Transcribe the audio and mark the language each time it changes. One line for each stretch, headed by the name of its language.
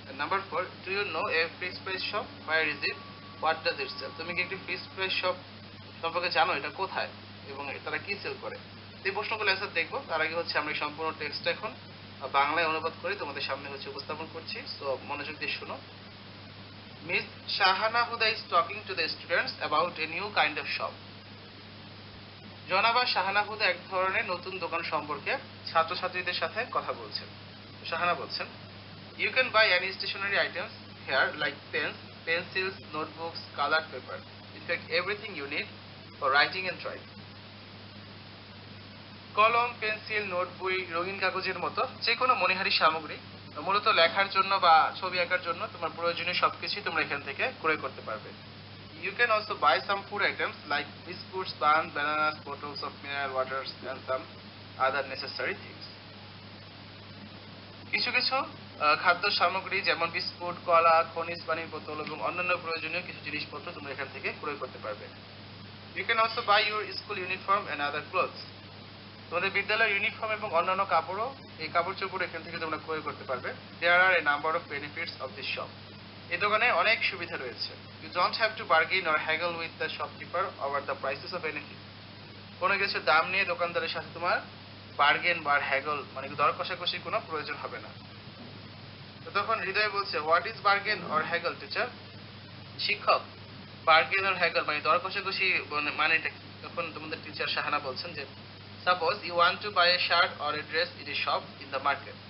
English: Number 4, do you know a fixed price shop? Where is it? What does it sell?
Bangla: তুমি কি একটি fixed price shop সম্পর্কে জানো, এটা কোথায় এবং তারা কি সেল করে? এই প্রশ্নগুলো অ্যান্সার দেখবো। তার আগে হচ্ছে আমরা এই সম্পূর্ণ টেক্সটটা এখন বাংলায় অনুবাদ করে তোমাদের সামনে হচ্ছে উপস্থাপন করছি। সো মনোযোগ দিয়ে শোনো।
English: Miss Shahana Huda is talking to the students about a new kind of shop.
Bangla: জনাবা শাহানা হুদা এক ধরনের নতুন দোকান সম্পর্কে ছাত্রছাত্রীদের সাথে কথা বলছেন। শাহানা বলছেন,
English: You can buy any stationery items here like pens, pencils, notebooks, colour paper, in fact everything you need for writing and drawing.
Bangla: কলম, পেন্সিল, নোট বই, রঙিন কাগজের মতো যে কোনো মণিহারি সামগ্রী মূলত লেখার জন্য বা ছবি আঁকার জন্য তোমার প্রয়োজনীয় সবকিছুই তোমরা এখান থেকে ক্রয় করতে পারবে।
English: You can also buy some food items like biscuits, buns, bananas, bottles of mineral waters and some other necessary things.
Bangla: কিছু কিছু খাদ্য সামগ্রী যেমন বিস্কুট, কলা, খনিজ পানির বোতল এবং অন্যান্য প্রয়োজনীয় কিছু জিনিসপত্র তোমরা এখান থেকে ক্রয় করতে পারবে।
English: You can also buy your school uniform and other clothes.
Bangla: তোমাদের বিদ্যালয়ের ইউনিফর্ম এবং অন্যান্য কাপড়ও এই কাপড় চোপড় এখান থেকে তোমরা ক্রয় করতে পারবে।
English: There are a number of benefits of this shop.
Bangla: এই দোকানে অনেক সুবিধা রয়েছে।
English: You don't have to bargain or haggle with the shopkeeper over the prices of anything.
Bangla: কোনো কিছুর দাম নিয়ে দোকানদারের সাথে তোমার বার্গেন বা হ্যাগল মানে দর কষাকষির কোনো প্রয়োজন হবে না। তো তখন হৃদয় বলছে,
English: What is bargain or haggle teacher?
Bangla: শিক্ষক, বার্গেন অর হ্যাগল মানে দর কষাকষি মানেটা কি? তখন তোমাদের টিচার শাহানা বলছেন যে,
English: Suppose you want to buy a shirt or a dress in a shop in the market.